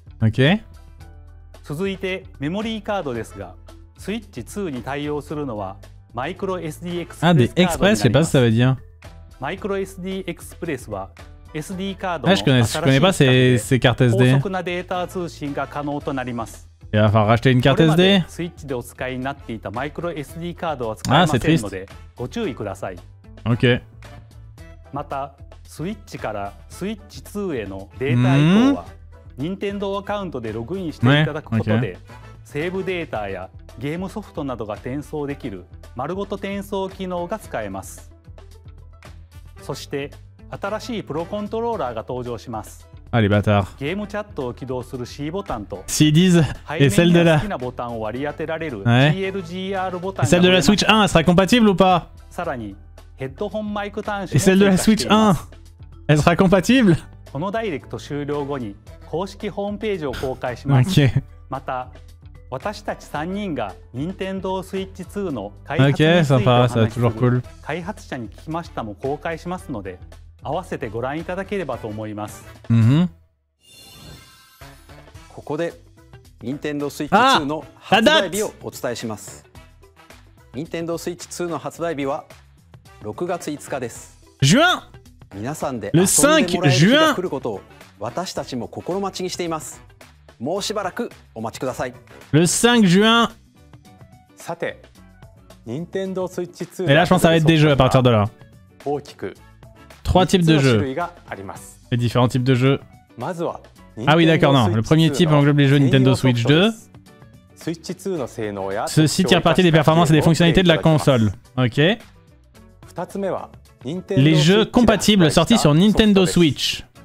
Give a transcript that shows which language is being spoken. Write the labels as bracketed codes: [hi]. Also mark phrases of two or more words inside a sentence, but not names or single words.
[ja] 続いてメモリーカードですが、スイッチ2に対応するのはマイクロ SD エクスプレスカードになります。マイクロ SD エクスプレスは SD カードの新しい規格で高速なデータ通信が可能となります。 [fr] Il va falloir racheter une carte SD. [ja] スイッチでお使いになっていたマイクロ SD カードは使えませんのでご注意ください。 [fr] OK。 [ja] またスイッチからスイッチ2へのデータ移行は任天堂アカウントでログインしていただくことで、セーブデータやゲームソフトなどが転送できる丸ごと転送機能が使えます。そして新しいプロコントローラーが登場します。 [fr] Ah les bâtards. [ja] ゲームチャットを起動する C ボタンと [fr] S'ils disent et celle de la [ja] GLGR ボタン [fr] et celle de la Switch 1 elle sera compatible ou pas? [ja] さらにヘッドホンマイク端子 [fr] et celle de la Switch 1 elle sera compatible? [ja] このダイレクト終了後に公式ホームページを公開します。 [fr] Okay. [ja] また私たち3人が任天堂スイッチ2の開発についてお話しする開発者に聞きましたも公開しますので、合わせてご覧いただければと思います。ここで任天堂スイッチ2の発売日をお伝えします。任天堂スイッチ2の発売日は6月5日です。皆さんで遊んでもらえる日が来ることを私たちも心待ちにしています。もうしばらくお待ちください。 [fr] Le 5 juin. [ja] さて、任天堂スイッチ2 [fr] Et là je pense que ça va être des jeux à partir de là. [ja] 大きく [fr] 3 types de jeux. Les différents types de jeux. Ah oui d'accord, non. Le premier type englobe les jeux Nintendo Switch 2. Ceci tire parti des performances et des fonctionnalités de la console. Ok. Les jeux compatibles sortis sur Nintendo Switch.